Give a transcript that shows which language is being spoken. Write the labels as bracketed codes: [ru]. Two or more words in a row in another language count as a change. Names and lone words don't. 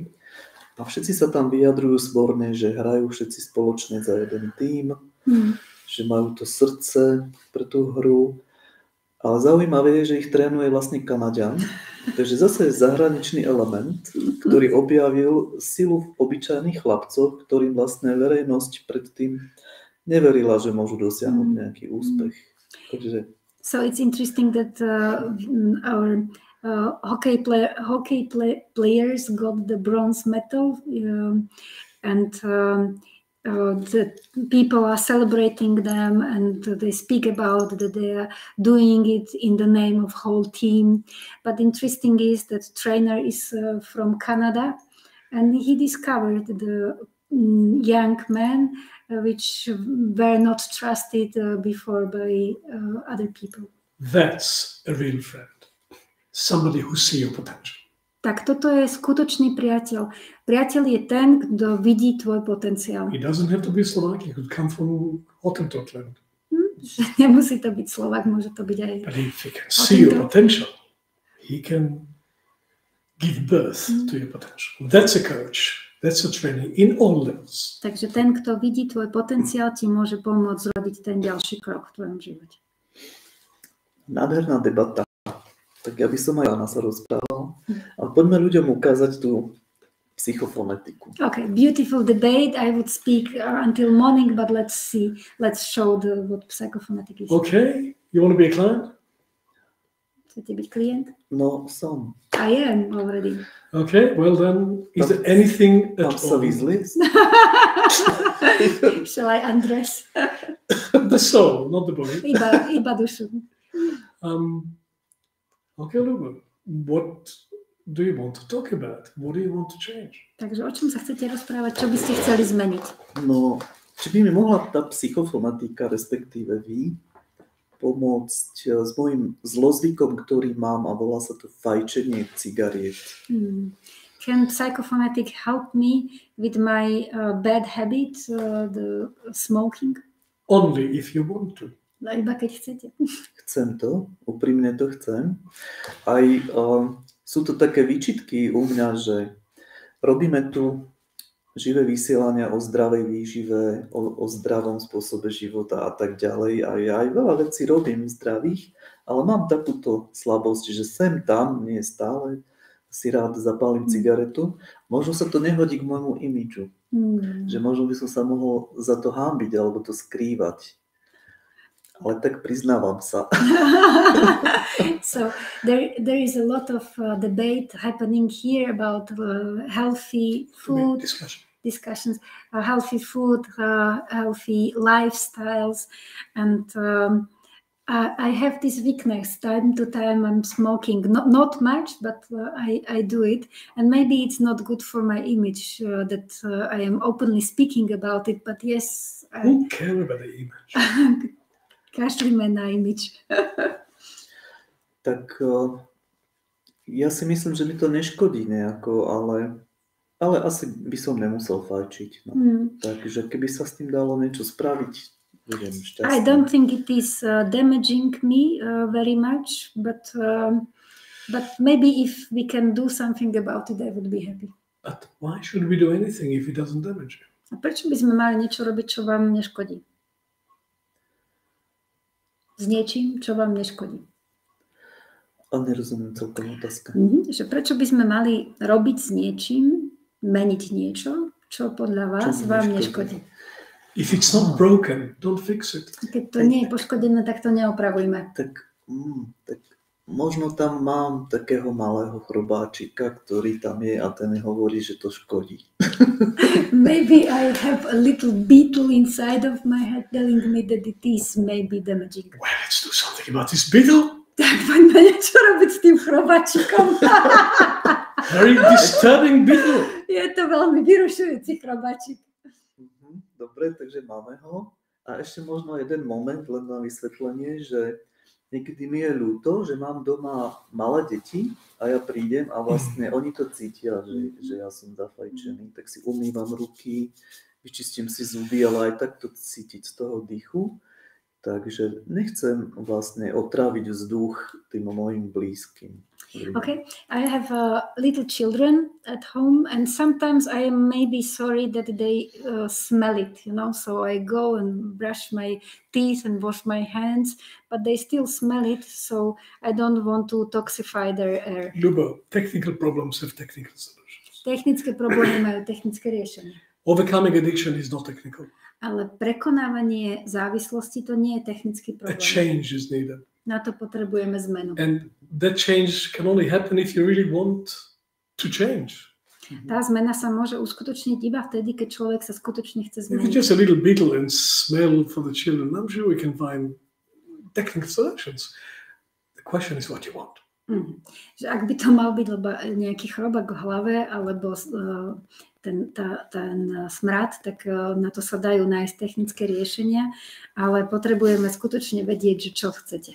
[sk] A všetci sa tam vyjadrujú zborne, že hrajú všetci spoločne za jeden tím, že majú to srdce pre tú hru. Ale zaujímavé je, že ich trénuje vlastne Kanaďan, takže zase je zahraničný element, ktorý objavil silu v obyčajných chlapcoch, ktorým vlastne verejnosť predtým neverila, že môžu dosiahnuť nejaký úspech. Takže... [en] So it's interesting that our hockey players got the bronze medal, and the people are celebrating them, and they speak about that they are doing it in the name of whole team. But interesting is that trainer is from Canada, and he discovered the young men which were not trusted before by other people. That's a real friend. Somebody who sees your potential. [sk] Tak toto je skutočný priateľ. Priateľ je ten, kto vidí tvoj potenciál. [en] He doesn't have to be Slovak, he could come from Hottentottland. [sk] Nemusí to byť Slovak, môže to byť aj... [en] But if he can see your potential, he can give birth to your potential. That's a coach. That's a training in all levels. [sk] Takže ten, kto vidí tvoj potenciál, ti môže pomôcť zrobiť ten ďalší krok v tvojom živote. Nádherná debata. Tak ja by som aj Jana sa rozprával. Ale poďme ľuďom ukázať tú psychofonetiku. [en] Okay, beautiful debate. I would speak until morning, but let's see. Let's show what psychophonetic is. Okay, you want to be a client? [sk] Chcete byť klient? No, som. [en] I am already. Okay, well then, is there anything at all? Shall I undress? The soul, not the body. [sk] Iba dušu. [en] Okay, Luba, what do you want to talk about? What do you want to change? [sk] Takže o čom sa chcete rozprávať? Čo by ste chceli zmeniť? No, či by mi mohla tá psychofonetika, respektíve vy, pomôcť s mojím zlozvykom, ktorý mám, a volá sa to fajčenie cigariet. [en] Can psychophonetic help me with my bad habit, the smoking? Only if you want to. [sk] No, iba keď chcete. Chcem to, úprimne to chcem. Aj sú to také výčitky u mňa, že robíme tu živé vysielania o zdravej výžive, o zdravom spôsobe života a tak ďalej. A ja aj veľa vecí robím zdravých, ale mám takúto slabosť, že sem tam, nie stále, si rád zapálim cigaretu. Možno sa to nehodí k môjmu imidžu. Že možno by som sa mohol za to hanbiť alebo to skrývať. Ale tak priznávam sa. [en] So there is a lot of debate happening here about healthy food discussions, healthy food, healthy lifestyles, and I have this weakness. Time to time I'm smoking, not much, but I do it, and maybe it's not good for my image that I am openly speaking about it. But yes, who cares about the image? [sk] Kašlíme na image. Tak ja si myslím, že mi to neškodí nejako, ale asi by som nemusel fajčiť. No. Takže keby sa s tým dalo niečo spraviť, budem šťastný. [en] I don't think it is damaging me very much, but maybe if we can do something about it, I would be happy. But why should we do anything if it doesn't damage you? [sk] A prečo by sme mali niečo robiť, čo vám neškodí? S niečím, čo vám neškodí. A nerozumiem celkom otázka. Že prečo by sme mali robiť s niečím, meniť niečo, čo podľa vás vám neškodí? [en] If it's not broken, don't fix it. [sk] Keď to nie je poškodené, tak to neopravujme. Tak možno tam mám takého malého chrobáčika, ktorý tam je a ten hovorí, že to škodí. [en] Maybe I have a little beetle inside of my head telling me that it is maybe damaging. Well, let's do something about this beetle. [sk] Tak poďme niečo robiť s tým chrobáčikom. [en] Very disturbing beetle. [sk] Je to veľmi vyrušujúci chrobáčik. Dobre, takže máme ho. A ešte možno jeden moment, len na vysvetlenie, že niekedy mi je ľúto, že mám doma malé deti a ja prídem a vlastne oni to cítia, že ja som zafajčený, tak si umývam ruky, vyčistím si zuby, ale aj tak to cítiť z toho dýchu. Takže nechcem vlastne otráviť vzduch tým mojim blízkym. [en] Okay, I have little children at home, and sometimes I am maybe sorry that they smell it, you know. So I go and brush my teeth and wash my hands, but they still smell it. So I don't want to toxify their air. Lubo, technical problems have technical solutions. [sk] Technické problémy majú technické riešenie. [en] Overcoming addiction is not technical. [sk] Ale prekonávanie závislosti to nie je technický [en] A [sk] problém. [en] change is needed. [sk] Na to potrebujeme zmenu. [en] And that change can only happen if you really want to change. [sk] Tá zmena sa môže uskutočniť iba vtedy, keď človek sa skutočne chce [en] If it's [sk] zmeniť. [en] just a little beetle and smell for the children, I'm sure we can find technical solutions. The question is what you want. [sk] Že ak by to mal byť nejaký chrobák v hlave alebo ten smrad, tak na to sa dajú nájsť technické riešenia, ale potrebujeme skutočne vedieť, že čo chcete.